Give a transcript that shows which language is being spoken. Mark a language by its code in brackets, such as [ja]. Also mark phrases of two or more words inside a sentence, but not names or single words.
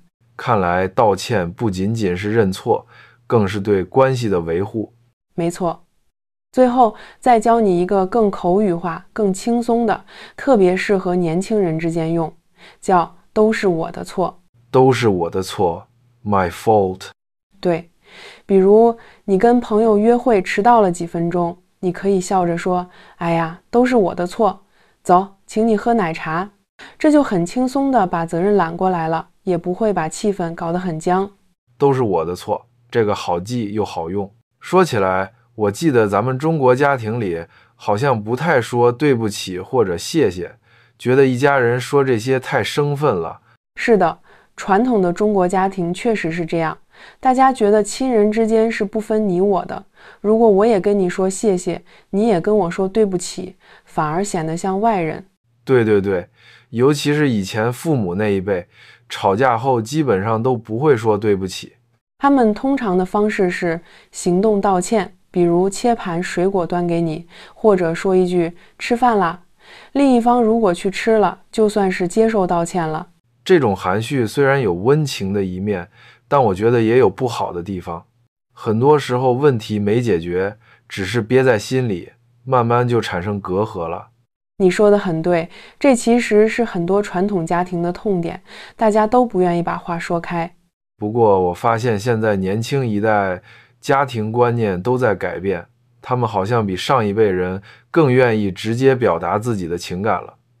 [zh] 看來道歉不僅僅是認錯，更是對關係的維護。沒錯。最後再教你一個更口語化、更輕鬆的，特別適合年輕人之間用，叫都是我的錯。都是我的錯 ， [en] my fault。 [zh] 对，比如你跟朋友約會遲到了幾分鐘，你可以笑着說：“哎呀，都是我的錯，走，請你喝奶茶。” 這就很輕鬆地把責任攬過來了，也不會把氣氛搞得很僵。都是我的錯，這個好記又好用。說起來，我記得咱們中國家庭裡好像不太說對不起或者謝謝，覺得一家人說這些太生分了。是的，傳統的中國家庭確實是這樣，大家覺得親人之間是不分你我的，如果我也跟你說謝謝，你也跟我說對不起，反而顯得像外人。对对对，尤其是以前父母那一輩，吵架後基本上都不會說對不起。他們通常的方式是行動道歉，比如切盤水果端給你，或者說一句吃飯啦。另一方如果去吃了，就算是接受道歉了。這種含蓄雖然有溫情的一面，但我覺得也有不好的地方。很多時候問題沒解決，只是憋在心裡，慢慢就產生隔閡了。你說的很對，這其實是很多傳統家庭的痛點，大家都不願意把話說開。不過我發現現在年輕一代家庭觀念都在改變，他們好像比上一輩人更願意直接表達自己的情感了。